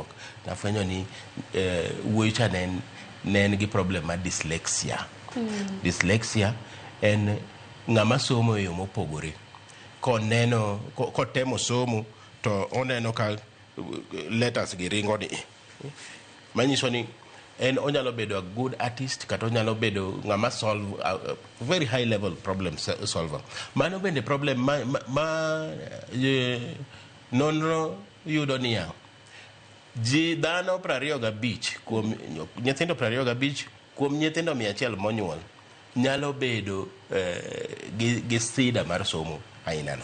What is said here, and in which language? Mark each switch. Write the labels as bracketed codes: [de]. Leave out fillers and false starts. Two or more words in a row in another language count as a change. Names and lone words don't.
[luo] Nafwenyo ni wuoyicha ne en gi problem ma dyslexia. Dyslexia en ng'ama somo e yo mopogore. Kotemo somo to oneno ka letters gi ringo ni. Manyiso ni en onyalo bedo [en] a good artist [luo] kata onyalo bedo ng'ama [en] solve a very high level problem solver. [luo] Mano bende problem ma nonro yudo niya. Ji dhano 25 kuom nyithindo 25 kuom nyithindo 100 monyuol nyalo bedo gi sida mar somo ainano.